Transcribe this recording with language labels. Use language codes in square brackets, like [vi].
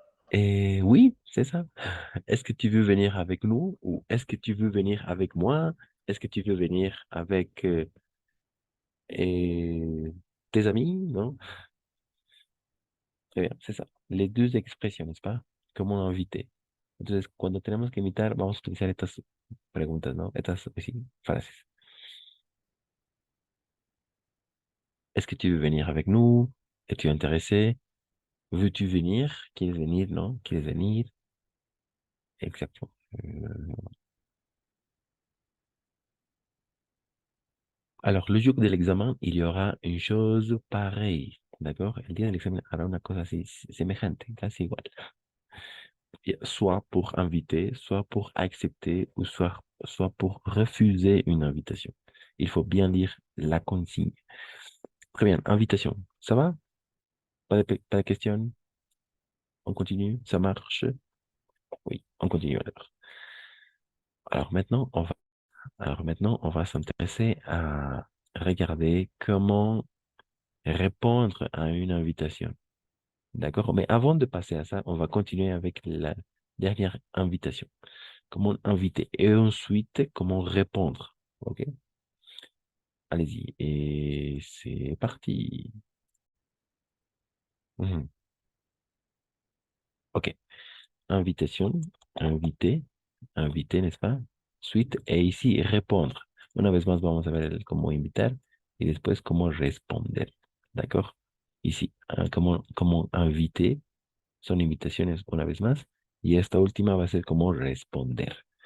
[fr] Et oui, c'est ça. Est-ce que tu veux venir avec nous ou est-ce que tu veux venir avec moi? Est-ce que tu veux venir avec et tes amis? ¿No? Très bien, c'est ça. Les deux expresiones, n'est-ce pas? Comment inviter. [es] Entonces, cuando tenemos que invitar, vamos a utilizar estas preguntas, ¿no? Estas, sí, frases. [fr] Est-ce que tu veux venir avec nous? Es-tu intéressé? Veux-tu venir? [es] ¿Quieres venir? ¿No? ¿Quieres venir? [fr] Exactement. Alors, le jour de l'examen, il y aura une chose pareille, d'accord? [es] El día del examen hará una cosa así, semejante, casi igual. [fr] Soit pour inviter, soit pour accepter, ou soit pour refuser une invitation. Il faut bien lire la consigne. Très bien, invitation. Ça va? Pas de questions? On continue? Ça marche? Oui, on continue alors. Alors maintenant, on va s'intéresser à regarder comment répondre à une invitation. D'accord? Mais avant de passer à ça, on va continuer avec la dernière invitation. Comment inviter et ensuite comment répondre. OK? Allez-y. Et c'est parti. Mhm. OK. Invitation, invité, invité, n'est-ce pas? Suite, et ici, répondre. [es] Una vez más vamos a ver el cómo invitar y después cómo responder. ¿D'accord? Ici, cómo inviter. Son invitaciones una vez más. Y esta última va a ser cómo responder.